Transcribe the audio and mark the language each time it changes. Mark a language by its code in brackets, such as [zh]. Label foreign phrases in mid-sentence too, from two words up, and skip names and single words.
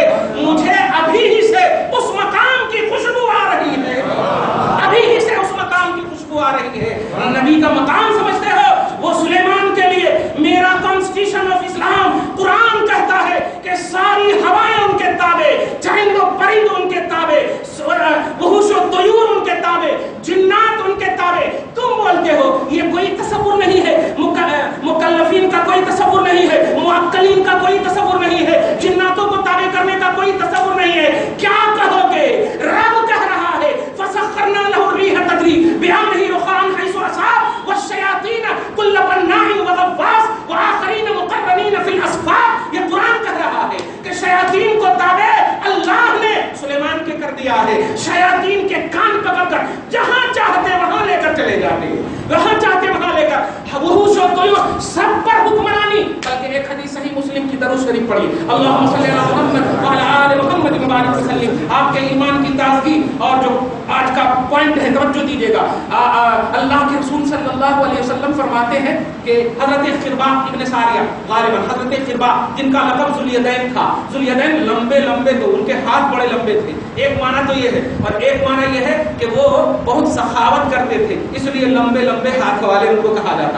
[hi] मुझे अभी ही से उस मकाम की खुशबू आ रही है, अभी ही से उस मकाम की खुशबू आ रही है। नबी का मकाम समझते हो? वो सुलेमान के लिए मेरा [en] constitution of Islam [hi] कुरान कहता है कि सारी हवाएं उनके ताबे, चरिंद परिंद उनके ताबे, [ar] وحوش وطيور [hi] उनके ताबे, जिन्नात उनके ताबे। तुम बोलते हो ये कोई तसव्वुर नहीं है, मुकल्लफीन का कोई तसव्वुर नहीं है, मुअक्कलीन का कोई तसव्वुर नहीं है, जिन्नातों को ताबे करने का कोई तसव्वुर नहीं है। क्या कहोगे? रब कह रहा है [ar] فسخرنا له الريح تجري بأمره رخاء حيث أصاب والشياطين كل بناء وغواص وآخرين مقرنين في الأصفاد. [hi] ये कुरान कह रहा है कि शयातीन को ताबे अल्लाह ने सुलेमान के कर दिया है। शयातीन के कान पकड़कर जहां चाहते वहां लेकर चले जाते, वहां चाहते वहां लेकर, [ar] وحوش وطيور [hi] सब पर हुक्मरानी। बल्कि एक हदीस सही मुस्लिम की दरूद शरीफ पढ़ी, [ar] اللهم صل على محمد وعلى آل محمد وبارك وسلم. [hi] आपके ईमान की ताज़गी और जो आज का पॉइंट है, तवज्जो दीजिएगा। अल्लाह के रसूल [ar] صلى الله عليه وسلم [hi] फरमाते हैं कि हजरत खिरबाक इब्न सारिया, गालिबन हजरत खिरबाक, जिनका लक़ब ज़ुल्यदैन था। ज़ुल्यदैन लंबे लंबे, तो उनके हाथ बड़े लंबे थे। एक माना तो ये है, और एक माना ये है कि वो बहुत सखावत करते थे, इसलिए लंबे लंबे हाथ वाले उनको कहा जाता।